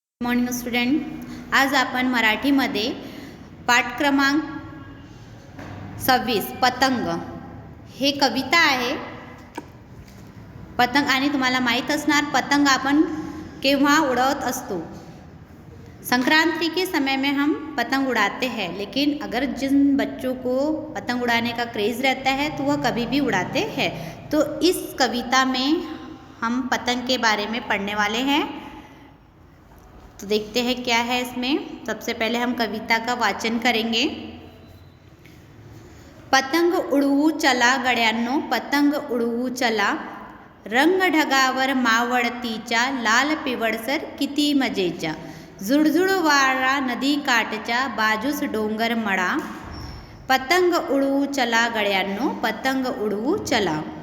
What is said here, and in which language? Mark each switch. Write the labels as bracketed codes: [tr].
[mr] Morning student, आज आपण मराठीमध्ये पाठ क्रमांक 26 पतंग हे कविता आहे. पतंग आणि तुम्हाला माहीत असणार पतंग आपण केव्हा उड़ावत असतो. [hi] संक्रांति के समय में हम पतंग उड़ाते हैं, लेकिन अगर जिन बच्चों को पतंग उड़ाने का क्रेज़ रहता है तो वह कभी भी उड़ाते हैं. तो इस कविता में हम पतंग के बारे में पढ़ने वाले हैं. तो देखते हैं क्या है इसमें. सबसे पहले हम कविता का वाचन करेंगे. [mr] पतंग उडवू चला गड्यांनो, पतंग उडवू चला, रंग ढगावर मावळतीच्या, लाल पिवळसर किती मजेच्या, झुळझुळ वारा नदी काठच्या, बाजूस डोंगर मळा, पतंग उडवू चला गड्यांनो, पतंग उडवू चला,